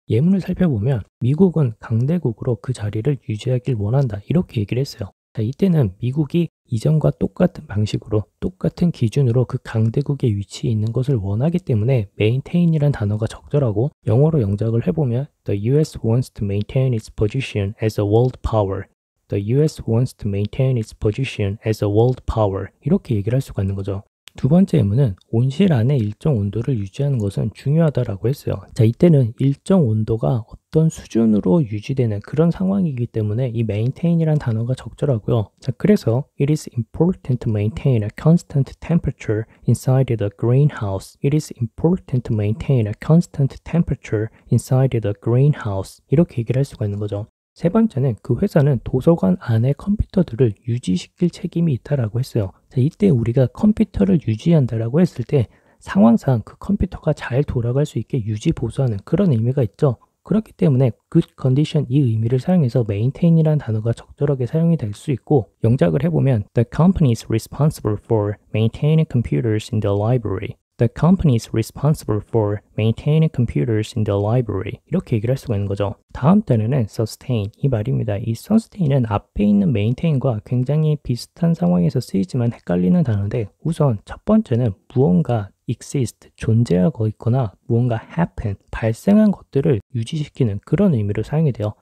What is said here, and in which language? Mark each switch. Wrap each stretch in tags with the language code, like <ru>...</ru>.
<ko>예문을 살펴보면 미국은 강대국으로 그 자리를 유지하길 원한다 이렇게 얘기를 했어요. 이때는 미국이 이전과 똑같은 방식으로 똑같은 기준으로 그 강대국의 위치에 있는 것을 원하기 때문에 maintain이란 단어가 적절하고 영어로 영작을 해보면</ko> <en>The US wants to maintain its position as a world power. The US wants to maintain its position as a world power.</en> <ko>이렇게 얘기를 할 수가 있는 거죠. 두 번째 의문은 온실 안에 일정 온도를 유지하는 것은 중요하다라고 했어요. 이때는 일정 온도가 어떤 수준으로 유지되는 그런 상황이기 때문에 이 maintain이란 단어가 적절하고요. 그래서</ko> <en>it is important to maintain a constant temperature inside the greenhouse. It is important to maintain a constant temperature inside the greenhouse.</en> <ko>이렇게 얘기를 할 수가 있는 거죠. 세 번째는 그 회사는 도서관 안에 컴퓨터들을 유지시킬 책임이 있다라고 했어요. 이때 우리가 컴퓨터를 유지한다라고 했을 때 상황상 그 컴퓨터가 잘 돌아갈 수 있게 유지 보수하는 그런 의미가 있죠. 그렇기 때문에 good condition 이 의미를 사용해서 maintain이라는 단어가 적절하게 사용이 될 수 있고 영작을 해보면</ko> <en>The company is responsible for maintaining computers in the library. The company is responsible for maintaining computers in the library.</en> <ko>이렇게 얘기를 할 수가 있는 거죠. 다음 단어는 sustain 이 말입니다. 이 sustain은 앞에 있는 maintain과 굉장히 비슷한 상황에서 쓰이지만 헷갈리는 단어인데 우선 첫 번째는 무언가 exist, 존재하고 있거나 무언가 happen, 발생한 것들을 유지시키는 그런 의미로 사용이 돼요.</ko>